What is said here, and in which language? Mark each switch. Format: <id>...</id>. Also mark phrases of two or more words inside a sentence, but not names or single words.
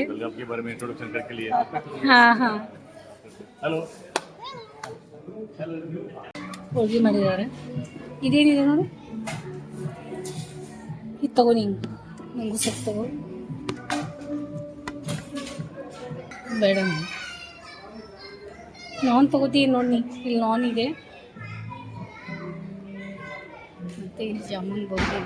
<hi>आपके बारे में इंट्रोडक्शन करके लिए. हाँ हाँ हेलो.</hi> <kn>ಹೋಳಿಗೆ ಮಾಡಿದ್ದಾರೆ. ಇದೇನಿದೆ ನೋಡಿ, ಇದು ತಗೋ ನೀನು, ನಂಗೂ ಸ್ವಲ್ಪ ತಗೋ. ಬೇಡ ನಾನ್ ತಗೋತೀನಿ ನೋಡಿ ನೀ, ಇಲ್ಲಿ ನಾನ್ ಇದೆ ಮತ್ತು ಇಲ್ಲಿ ಜಾಮೂನ್ ಬೋರ್ಡಿದೆ.</kn>